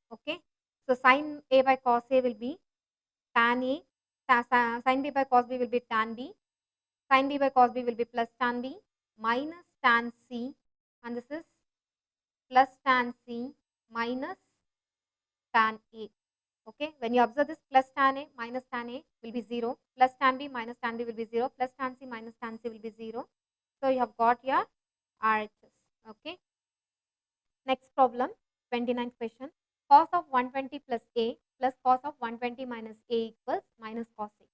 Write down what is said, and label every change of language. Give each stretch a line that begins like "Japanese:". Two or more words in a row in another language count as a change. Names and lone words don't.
English: Okay, so sin A by cos A will be tan A. Sin B by cos B will be tan B. Sin B by cos B will be plus tan B minus tan C, and this is plus tan C minus tan A. Okay, when you observe this, plus tan A minus tan A will be 0, plus tan B minus tan B will be 0, plus tan C minus tan C will be 0. So you have got your RHS. Okay, next problem, 29th question. Cos of 120 plus A plus cos of 120 minus A equals minus cos A.